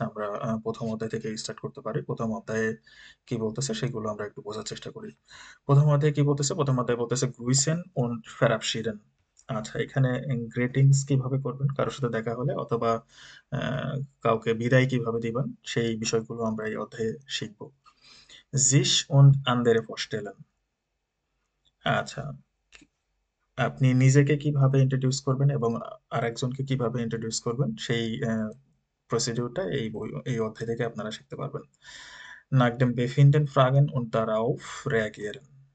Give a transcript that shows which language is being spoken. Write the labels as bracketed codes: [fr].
[bn] আমরা প্রথম অধ্যায় থেকে স্টার্ট করতে পারি। প্রথম অধ্যায়ে কি বলতেছে সেগুলো আমরা একটু বোঝার চেষ্টা করি। প্রথম অধ্যায়ে কি বলতেছে, প্রথম অধ্যায়ে বলতেছে [de] গ্রুইসেন und verabschieden। [bn] আচ্ছা, এখানে গ্রেটিংস কিভাবে করবেন কারোর সাথে দেখা হলে, অথবা কাউকে বিদায় কিভাবে দিবেন, সেই বিষয়গুলো আমরা এই অধ্যায়ে শিখবো। [de] sich und andere vorstellen। [bn] আচ্ছা, আপনি নিজেকে কিভাবে ইন্ট্রোডিউস করবেন এবং আরেকজনকে কিভাবে ইন্ট্রোডিউস করবেন সেই প্রসিডিউরটা এই অধ্যায় থেকে আপনারা শিখতে পারবেন। [de] Nach dem Befinden fragen und darauf reagieren।